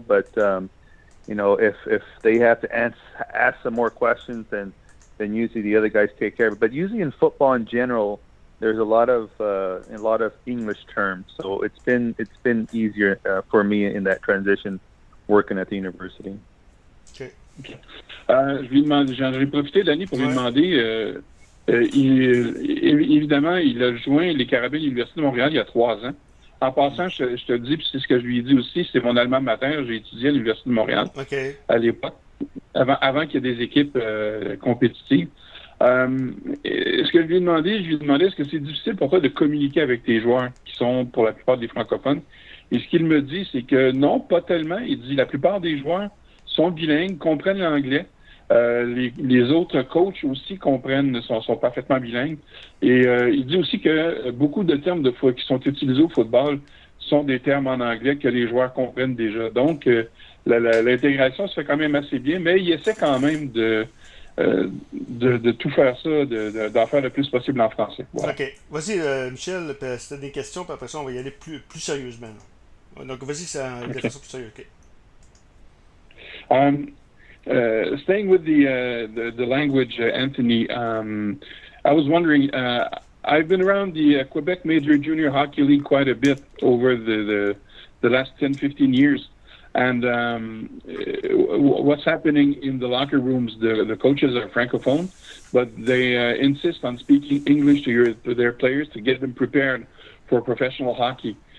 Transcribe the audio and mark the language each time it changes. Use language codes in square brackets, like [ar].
[en] But if they have to ask some more questions, then usually the other guys take care of it. But usually in football in general, there's a lot of English terms, so it's been easier for me in that transition working at the university. [fr] Okay. J'en ai profité, Danny, pour lui Ouais. demander. Évidemment, il a joint les Carabins de l'Université de Montréal il y a 3 ans. En passant, je te dis, puis c'est ce que je lui ai dit aussi, c'est mon alma mater, j'ai étudié à l'Université de Montréal OK. à l'époque, avant qu'il y ait des équipes compétitives. Ce que je lui ai demandé, est-ce que c'est difficile pour toi de communiquer avec tes joueurs qui sont pour la plupart des francophones? Et ce qu'il me dit, c'est que non, pas tellement. Il dit la plupart des joueurs sont bilingues, comprennent l'anglais. Les autres coachs aussi comprennent, sont parfaitement bilingues. Et il dit aussi que beaucoup de termes de qui sont utilisés au football sont des termes en anglais que les joueurs comprennent déjà. Donc, l'intégration se fait quand même assez bien, mais il essaie quand même de tout faire ça, d'en faire le plus possible en français. Voilà. OK. Vas-y, Michel, si tu as des questions, puis après ça, on va y aller plus sérieusement. Donc, vas-y, c'est de façon plus sérieuse. OK. [en] Staying with the language, Anthony, I was wondering, I've been around the Quebec Major Junior Hockey League quite a bit over the last 10-15 years, and what's happening in the locker rooms, the coaches are francophone, but they insist on speaking English to their players to get them prepared for professional hockey.